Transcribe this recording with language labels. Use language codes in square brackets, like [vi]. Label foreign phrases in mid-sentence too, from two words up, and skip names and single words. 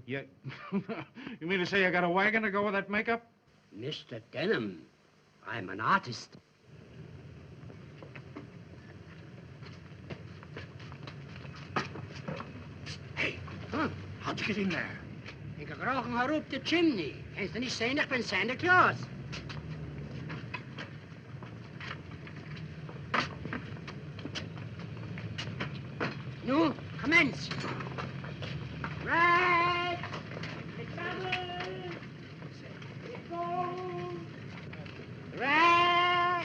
[en] You mean to say you got a wagon to go with that makeup? Mr. Denham, I'm an artist. Hey, how'd you get in there? [nl] Ik gekrochen haar op de chimney. [de] Kennst du nicht sehen, ich bin Santa Claus. Nu, commence. [en] Right. Right.